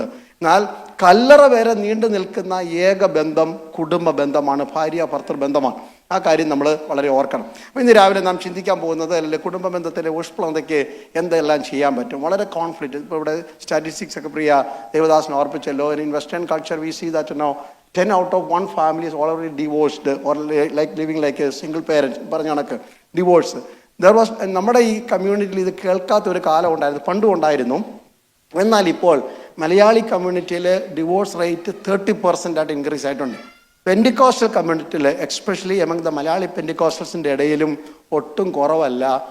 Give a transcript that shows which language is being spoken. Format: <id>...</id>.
<ml>എന്നാൽ കല്ലറ വരെ നീണ്ടു നിൽക്കുന്ന ഏക ബന്ധം കുടുംബ ബന്ധമാണ്, ഭാര്യ ഭർത്തൃ ബന്ധമാണ്. ആ കാര്യം നമ്മൾ വളരെ ഓർക്കണം. അപ്പോൾ ഇന്ന് രാവിലെ നാം ചിന്തിക്കാൻ പോകുന്നത് അല്ലെങ്കിൽ കുടുംബ ബന്ധത്തിലെ ഊഷ്മളതയ്ക്ക് എന്തെല്ലാം ചെയ്യാൻ പറ്റും. വളരെ കോൺഫ്ലിക്റ്റ്. ഇപ്പോൾ ഇവിടെ സ്റ്റാറ്റിസ്റ്റിക്സ് ഒക്കെ പ്രിയ ദേവദാസിനെ ഓർപ്പിച്ചല്ലോ.</ml> <en>in western culture we see that no 10 out of 1 family is already divorced or like living like a single parent</en> <ml>പറഞ്ഞ കണക്ക് ഡിവോഴ്സ്. നമ്മുടെ ഈ കമ്മ്യൂണിറ്റിയിൽ ഇത് കേൾക്കാത്ത ഒരു കാലം ഉണ്ടായിരുന്നു, പണ്ടും ഉണ്ടായിരുന്നു. എന്നാൽ ഇപ്പോൾ മലയാളി കമ്മ്യൂണിറ്റിയിൽ ഡിവോഴ്സ് റേറ്റ് 30% ആയിട്ട് ഇൻക്രീസ് ആയിട്ടുണ്ട്. പെൻഡിക്കോസ്റ്റൽ കമ്മ്യൂണിറ്റിയിൽ</ml> <en>especially among the Malayali</en> <ml>പെൻഡിക്കോസ്റ്റൽസിൻ്റെ ഇടയിലും ഒട്ടും കുറവല്ല.</ml>